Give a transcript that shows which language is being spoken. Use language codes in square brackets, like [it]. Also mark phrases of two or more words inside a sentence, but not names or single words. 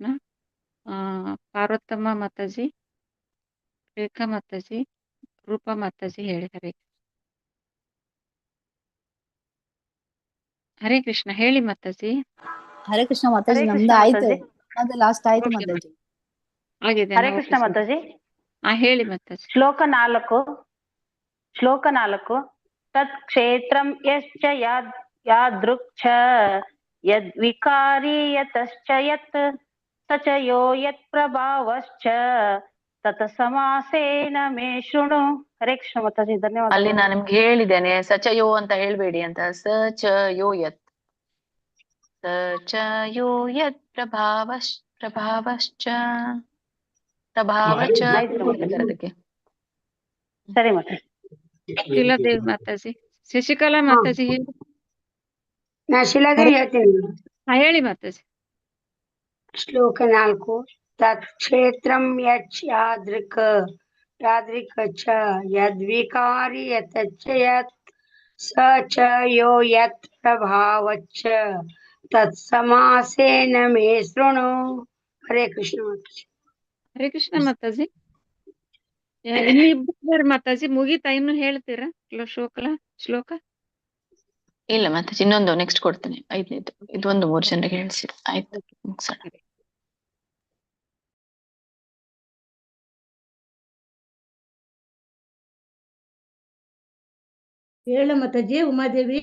[kn] ಪಾರ್ವತಮ್ಮ ಮಾತಾಜಿ, ರೇಖಾ ಮಾತಾಜಿ, ರೂಪಾ ಮಾತಾಜಿ ಹೇಳಿ. ಹರೇ ಕೃಷ್ಣ ಹೇಳಿ ಮಾತಾಜಿ. ಹರೇ ಕೃಷ್ಣ ಮಾತಾಜಿ, ನಮ್ದು ಆಯ್ತು, ಅದು ಲಾಸ್ಟ್ ಆಯ್ತು ಮಾತಾಜಿ. ಆಗಿದೆ. ಹರೇ ಕೃಷ್ಣ ಮಾತಾಜಿ. ಹೇಳಿ ಮಾತಾಜಿ. [sa] ಶ್ಲೋಕ 4 ತತ್ ಕ್ಷೇತ್ರಂ ಯಶ್ಚ ಯಾದೃಕ್ಷ ಯದ್ವಿಕಾರಿ ಯತಶ್ಚ ಯತ್ ಸಚ ಯೋ ಯತ್ ಪ್ರಭಾವಶ್ಚ ತತ ಸಮಾಸೇನ ಮೇ ಶೃಣು. [kn] ಹರೇ ಕೃಷ್ಣ ಮಾತಾಜಿ. ಧನ್ಯವಾದ. ಅಲ್ಲಿ ನಾನು ನಿಮ್ಗೆ ಹೇಳಿದ್ದೇನೆ, ಸಚಯೋ ಅಂತ ಹೇಳ್ಬೇಡಿ ಅಂತ. [sa] ಸಚಯೋ ಯತ್, ಸಚಯೋ ಯತ್ ಪ್ರಭಾವಶ್ಚ [kn] ಅದಕ್ಕೆ. ಸರಿ ಮಾತಾಜಿ. ಶಿಲಾದೇವಿ ಮಾತಾಜಿ, ಶಶಿಕಲಾ ಮಾತಾಜಿ ಹೇಳಿ. ನಾ ಶಿಲಾದೇವಿ ಹೇಳ್ತೇನೆ. ಹೇಳಿ ಮಾತಾಜಿ. [sa] ಶ್ಲೋಕ 4 ತತ್ ಕ್ಷೇತ್ರಂ ಯಚ್ ಯಾದೃಕ್ ಚ ಯದ್ವಿಕಾರಿ ಯತಚ್ಚ ಯತ್ ಸ ಚ ಯೋ ಯತ್ ಪ್ರಭಾವಚ್ಚ ತತ್ಸಮಾಸೇನ ಮೇ ಶೃಣು. [kn] ಹರೇ ಕೃಷ್ಣ ಮಾತಾಜಿ. ಹರೇ ಕೃಷ್ಣ ಮಾತಾಜಿ. ಇನ್ನಿಬ್ಬರು ಮಾತಾಜಿ ಮುಗೀತಾ? ಇನ್ನು ಹೇಳ್ತೀರಾ ಶ್ಲೋಕ? ಇಲ್ಲ ಮಾತಾಜಿ, ಇನ್ನೊಂದು ನೆಕ್ಸ್ಟ್ ಕೊಡ್ತೇನೆ. 5ನೇದು ಇದೊಂದು 3 ಜನರಿಗೆ ಹೇಳಿಸಿರಿ. ಆಯ್ತು, ಮುಗಿಸೋಣ. ಹೇಳ ಮಾತಾಜಿ. ಉಮಾದೇವಿ